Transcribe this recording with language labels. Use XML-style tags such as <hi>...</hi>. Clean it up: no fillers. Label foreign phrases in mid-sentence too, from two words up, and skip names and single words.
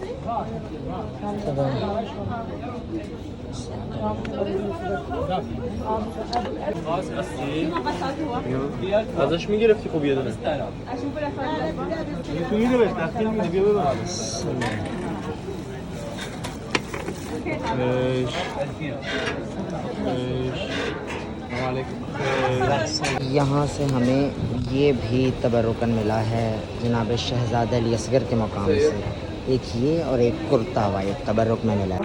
<fa>ازش میگرفتی خب یه دونه تو میده بهش دستگیر میده بیا ببر</fa> <hi>यहाँ से हमें ये भी तबरुकन मिला है जनाब शहजादा अली असगर के मकाम से, एक ये और एक कुर्ता हुआ एक तबरुक में मिला है।</hi>